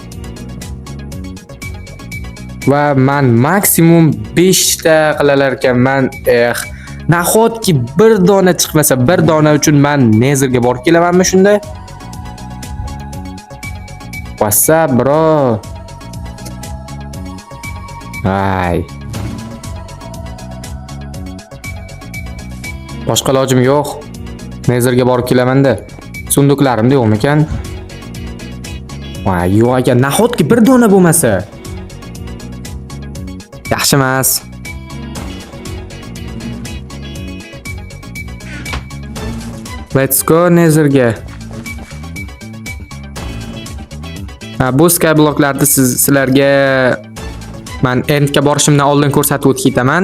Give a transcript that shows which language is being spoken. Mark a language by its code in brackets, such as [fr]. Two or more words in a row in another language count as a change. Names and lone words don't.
[uz] Va men maksimum 5 ta qilalar ekanman. Nahotki bir dona chiqmasa, bir dona uchun men Nezerga borib kelamanmi shunda? [en] What's up, bro? [uz] Ay. Boshqa ilojim yo'q. Nezerga borib kelaman-da. Sunduqlarimda yo'qmi ekan? Voy, yo'q ekan. Nahotki bir dona bo'lmasa. Yaxshi emas. [en] Let's go Nezerga. [uz] Bu Skyblocklarni sizlarga men Endga borishimdan oldin ko'rsatib o'tib ketaman.